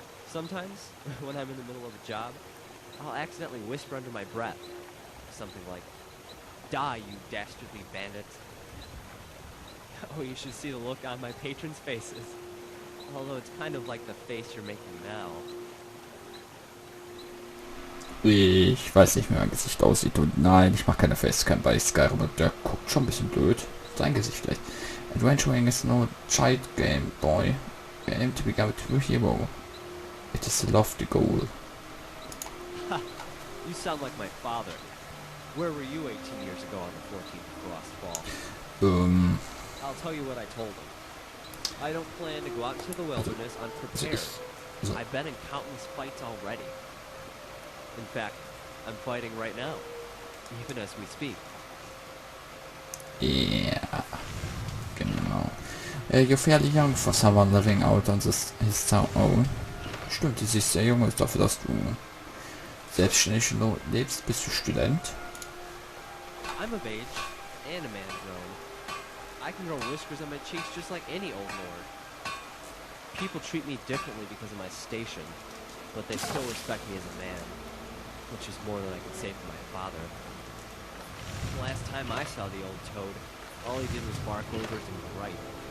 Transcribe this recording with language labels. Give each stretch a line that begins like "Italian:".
English: Sometimes, when I'm in the middle of a job, I'll accidentally whisper under my breath, something like, "Die, you dastardly bandits." Oh, you should see the look on my patrons' faces. Although it's kind of like the face you're making now.
German: Ich weiß nicht, wie mein Gesicht aussieht und nein, ich mache keine Facecam bei Skyrim und der guckt schon ein bisschen blöd. Sein Gesicht vielleicht.
English: Adventuring is no child game, boy. You aim to become a true hero. It is a lofty goal. Ha! You sound like my father. Where were you 18 years ago on the 14th Frost Fall? I'll tell you what I told him. I don't plan to go out into the wilderness unprepared. I've been in countless fights already. In fact, I'm fighting right now, even as we speak.
German: Yeah, genau.
English: You're fairly young for someone living out on his own.
German: Stimmt, du siehst sehr jung aus dafür, dass du selbstständig lebst. Bist du Student?
English: I'm of age, and a man grown. I can grow whiskers on my cheeks just like any old lord. People treat me differently because of my station, but they still respect me as a man, which is more than I can say for my father. The last time I saw the old toad, all he did was bark orders and gripe.